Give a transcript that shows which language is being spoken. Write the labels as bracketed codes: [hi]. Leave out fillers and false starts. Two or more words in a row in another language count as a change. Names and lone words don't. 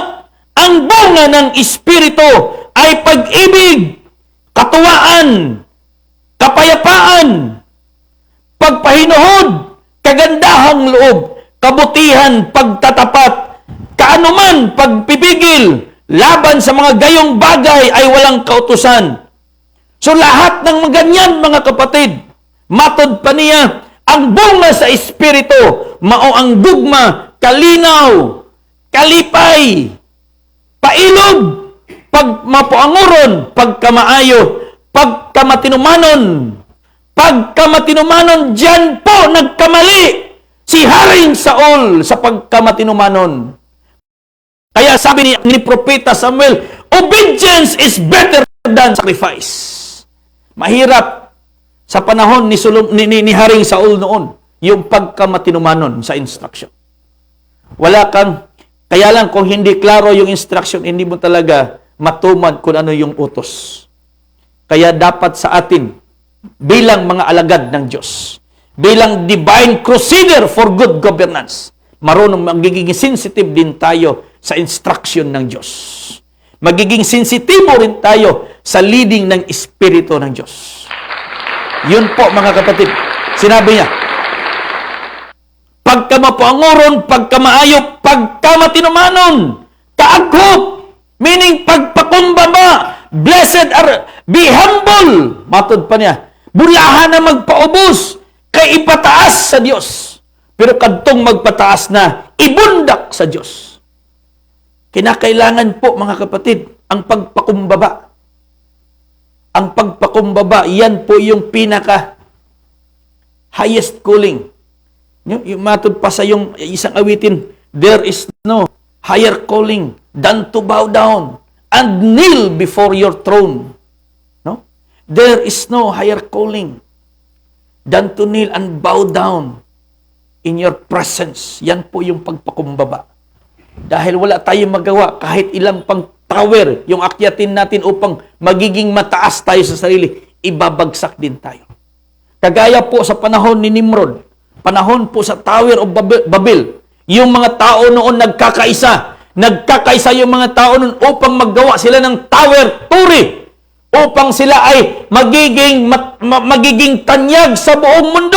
[tl] Ang bunga ng Espiritu ay pag-ibig, katuwaan, kapayapaan, pagpahinuhod, kagandahang loob, kabutihan, pagtatapat, kaanuman, pagpipigil, laban sa mga gayong bagay ay walang kautusan. So lahat ng ganyan mga kapatid, [ceb] matod pa niya, ang bunga sa Espiritu, mao ang gugma, kalinaw, kalipay, pailog, pagmapuanguron, pagkamaayo, pagkamatinumanon. Pagkamatinumanon, [tl] diyan po nagkamali si Haring Saul sa pagkamatinumanon. Kaya sabi ni Propeta Samuel, [en] obedience is better than sacrifice. [tl] Mahirap sa panahon ni Haring Saul noon, yung pagkamatinumanon sa instruction. Kaya lang kung hindi klaro yung instruction, hindi mo talaga matumad kung ano yung utos. Kaya dapat sa atin, bilang mga alagad ng Diyos, bilang [en] divine crusader for good governance, [tl] magiging sensitive din tayo sa instruction ng Diyos. Magiging sensitibo rin tayo sa leading ng Espiritu ng Diyos. Yun po mga kapatid, sinabi niya, [ceb] pagkamapuanguron, pagkamaayo, pagkamatinumanon, kaagkop, meaning pagpakumbaba, [en] blessed are, be humble, [ceb] matod pa niya, Bulahan na magpaubos, kay ipataas sa Dios. Pero kadtong magpataas na, ibundak sa Dios. [tl] Kinakailangan po, mga kapatid, ang pagpakumbaba. Ang pagpakumbaba, yan po yung pinaka [en] highest calling. [tl] Yung [ceb] matod pa sa [tl] yung isang awitin, [en] there is no higher calling than to bow down and kneel before your throne. No? There is no higher calling than to kneel and bow down in your presence. [tl] Yan po yung pagpakumbaba. Dahil wala tayong magawa kahit ilang pang tower yung akyatin natin upang magiging mataas tayo sa sarili, ibabagsak din tayo. Kagaya po sa panahon ni Nimrod, panahon po sa Tower of Babel, yung mga tao noon nagkakaisa yung mga tao noon upang maggawa sila ng tower, turi, upang sila ay magiging tanyag sa buong mundo.